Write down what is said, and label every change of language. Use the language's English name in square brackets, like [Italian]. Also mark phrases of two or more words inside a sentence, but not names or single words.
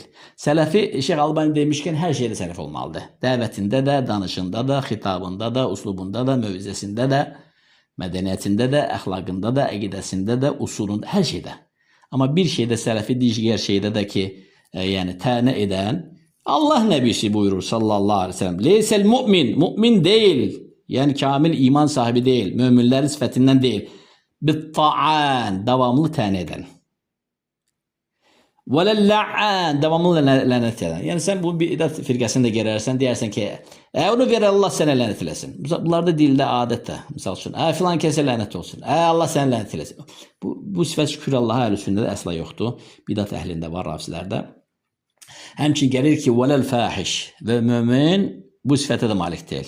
[Azerbaijani] Sələfi, Şeyx Albani demişkən, hər şeydə sələf olmalıdır. Dəvətində də, danışında da, xitabında da, uslubunda da, mövizəsində də, mədəniyyətində də, əxlaqında da, əqidəsində də, usulunda, hər şeydə. Amma bir şeydə sələfi, digər şeydə də ki, yəni tənə edən, Allah nəbisi buyurur [Arabic] صلى الله عليه وسلم, ليس المؤمن, [Azerbaijani] mu'min deyil. [Turkish] Yani kamil iman sahibi değil. Müminlerin sıfatından değil. Bitta'an. Devamlı tane eden. Velella'an. Devamlı lanet eden. [Azerbaijani] Yani sen bu bidat firqəsində girərsən, deyərsən ki, onu ver Allah sənə lənət eləsin. Bunlar da dildə, adətdə. Misal üçün, filan kəsə lənət olsun. Allah sənə lənət eləsin. Bu sifət şükür Allaha əhl-sünnədə əsla yoxdur. Bidat əhlində var, rafizlərdə. Həmçin gəlir ki, [Arabic] ولا الفاحش [Azerbaijani] və mömin bu sifətə də malik deyil.